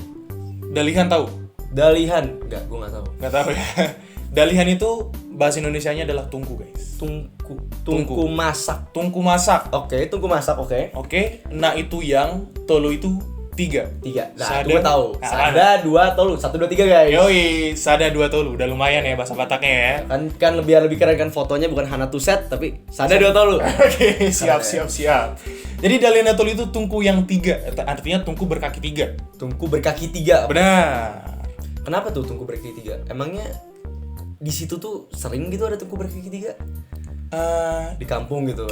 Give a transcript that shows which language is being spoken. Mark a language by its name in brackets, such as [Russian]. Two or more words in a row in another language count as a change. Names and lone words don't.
[Indonesian] Dalihan tahu? Dalihan, gua nggak tahu. Nggak tahu ya. Dalihan itu bahasa Indonesianya adalah tungku guys. Tungku masak. Tungku masak. Oke, tungku masak. Oke. Nah itu yang tolu itu 3. Nah, itu gue tahu. [Batak Toba] Sada 2 tolu. [Indonesian] 1 2 3 guys. Yoi, [Batak Toba] sada 2 tolu. [Indonesian] Udah lumayan ya bahasa Bataknya ya. Kan lebih keren kan fotonya bukan Hana Tuset tapi sada 2 tolu. Oke, siap. Jadi Dalihan Natolu itu tungku yang 3. Artinya tungku berkaki 3. Tungku berkaki 3. Benar. Kenapa tuh tungku berkaki 3? Emangnya di situ tuh sering gitu ada tungku berkaki 3? Di kampung gitu.